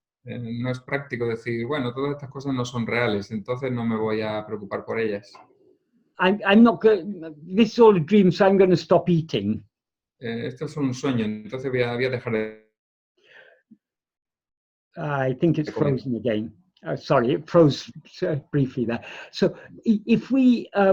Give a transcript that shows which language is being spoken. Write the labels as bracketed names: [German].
[Spanish] No es práctico decir, bueno, todas estas cosas no son reales, entonces no me voy a preocupar por ellas. [English] I'm not going. This is all a dream, so I'm going to stop eating. [Spanish] Esto es un sueño, entonces voy a dejar de. [English] I think it's frozen again. Sorry, it froze briefly there. So if we